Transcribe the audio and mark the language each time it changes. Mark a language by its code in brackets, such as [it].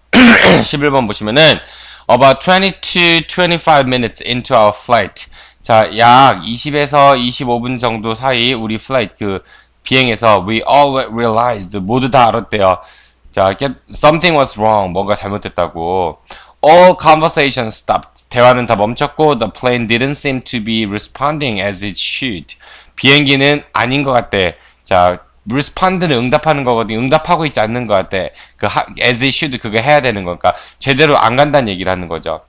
[ko] 11번 보시면은 [en] about 20 to 25 minutes into our flight. [ko] 자, 약 20에서 25분 정도 사이 우리 플라이트 비행에서 [en] we all realized [ko] 모두 다 알았대요. [en] 자, something was wrong. [ko] 뭔가 잘못됐다고. [en] All conversation stopped. [ko] 대화는 다 멈췄고 [en] the plane didn't seem to be responding as it should. [ko] 비행기는 아닌 것 같대. 자, respond는 응답하는 거거든. 응답하고 있지 않는 것 같아. [en] as it should [ko] 그거 해야 되는 거니까 제대로 안 간다는 얘기를 하는 거죠.